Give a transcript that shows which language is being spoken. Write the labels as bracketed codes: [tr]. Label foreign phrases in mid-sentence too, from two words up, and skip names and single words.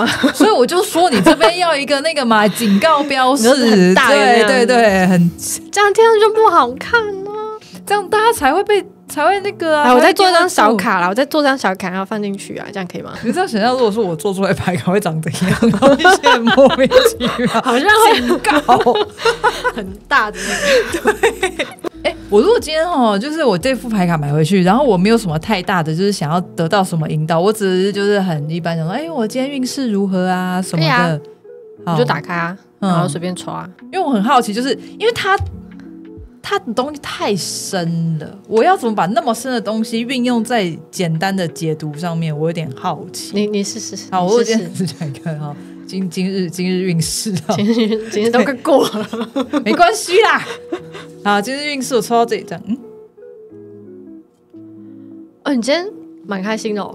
[zh] 所以我就說你這邊要一個那個嘛警告標示，很大，對對對，很這樣貼上去就不好看啊。這樣大家才會那個啊！我再做一張小卡啦，我再做張小卡，然後放進去啊，這樣可以嗎？你這樣想象，如果說我做出來牌卡會長怎樣？然後一些莫名其妙，好像警告很大的那個。對，我如果今天就是我這副牌卡買回去，然後我沒有什麼太大的，就是想要得到什麼引導，我只是就是很一般想說，我今天運勢如何啊什麼的，你就打開啊，然後隨便抽啊。因為我很好奇，就是因為它的東西太深了，我要怎麼把那麼深的東西運用在簡單的解讀上面？我有點好奇。你試試。好，我今天只講一個哈，今日運勢，今日都快過了，沒關係啦。好，今日運勢我抽到這一張，你今天蠻開心的哦。